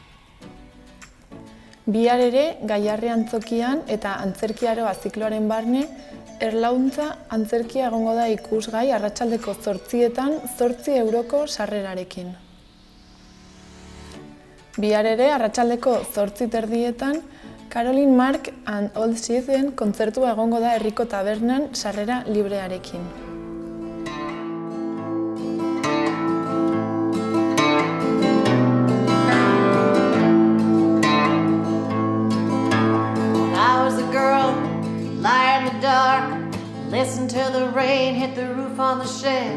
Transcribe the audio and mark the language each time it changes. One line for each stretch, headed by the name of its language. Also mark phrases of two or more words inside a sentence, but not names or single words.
Basque: Bihar ere, Gaiarre antzokian eta Antzerkiaroa zikloaren barne, Erlauntza antzerkia egongo da ikusgai arratsaldeko 8:00 €8 sarrerarekin. Bihar ere, arratsaldeko 8:30 Caroline Mark and Old Season kontzertua egongo da herriko tabernan sarrera librearekin.
English: Listen to the rain hit the roof on the shed.